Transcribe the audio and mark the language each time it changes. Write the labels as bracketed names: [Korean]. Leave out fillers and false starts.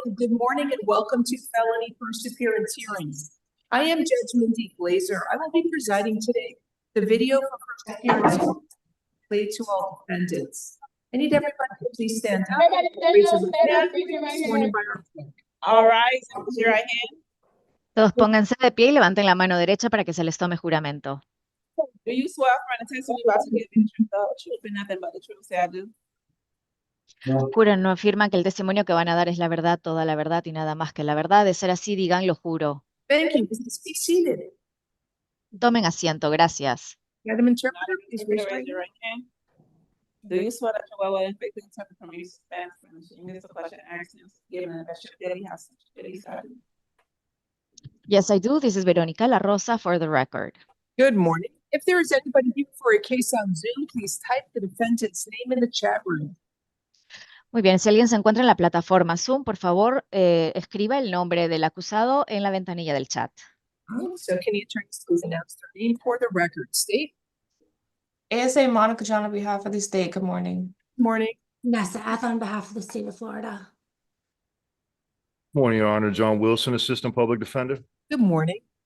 [English] Good morning and welcome to Felony First Appearance Hearings. I am Judge Mindy GLAZER. I will be presiding today. The video for first appearance played to all defendants. I need everybody to please stand up. Raise your hand. Sworn in by our clerk. All right, raise your right hand. [Spanish] Todos pónganse de pie y levanten la mano derecha para que se les tome juramento. [English] Do you swear from the testimony you about to give the truth and nothing but the truth? Say I do. [Spanish] Juran, no afirman que el testimonio que van a dar es la verdad, toda la verdad y nada más que la verdad. De ser así, digan, lo juro. [English] Thank you. Please be seated. [Spanish] Tomen asiento, gracias. [English] Madam Interpreter, please raise Raise your right hand. Do you swear that you will well and faithfully interpret from your Spanish and English question accents given that your daddy has daddy side? Yes, I do. This is Veronica La Rosa for the record. Good morning. If there is anybody here for a case on Zoom, please type the defendant's name in the chat room. [Spanish] Muy bien, si alguien se encuentra en la plataforma Zoom, por favor, escriba el nombre del acusado en la ventanilla del chat. [English] So can the attorneys please announce their name for the record? State. ASA Monica John on behalf of the state. Good morning. Morning. Nessa F on behalf of the state of Florida. Morning, Your Honor. John Wilson, Assistant Public Defender. Good morning.